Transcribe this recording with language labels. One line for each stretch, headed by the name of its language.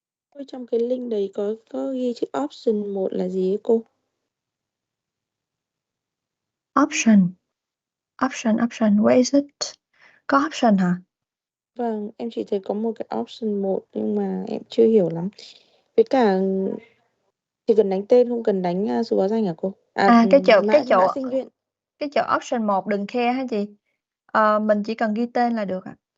Vietnamese: Ôi, trong cái link đấy có ghi chữ option một là gì ấy cô?
English: Option, option, where is it?
Vietnamese: Có option hả? Vâng, em chỉ thấy có một cái option một nhưng mà em chưa hiểu lắm. Với cả chỉ cần đánh tên không cần đánh số báo danh hả cô? Cái chỗ Mã cái mã chỗ sinh viên. cái chỗ option 1 đừng khe hả chị? Mình chỉ cần ghi tên là được ạ.